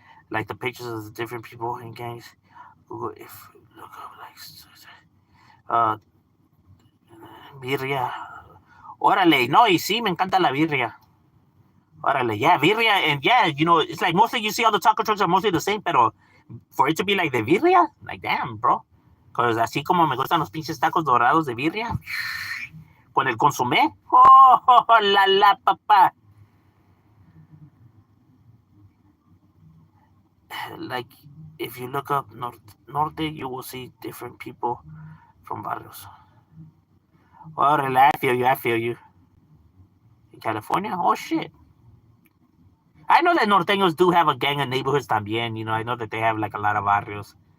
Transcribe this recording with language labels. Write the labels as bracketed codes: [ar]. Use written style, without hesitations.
[en] Like the pictures of the different people in gangs. Google if look up like birria. [es] Órale, no, y sí, me encanta la birria. Órale, [en] yeah, birria, and yeah, you know, it's like mostly you see all the taco trucks are mostly the same, pero for it to be like de birria, like damn, bro. [es] Because así como me gustan los pinches tacos dorados de birria, con el consomé, oh, la papá. [en] Like, if you look up Norte, you will see different people from barrios. Órale, I feel you. In California? Oh, shit. I know that norteños do have a gang of neighborhoods también. You know, I know that they have like a lot of barrios.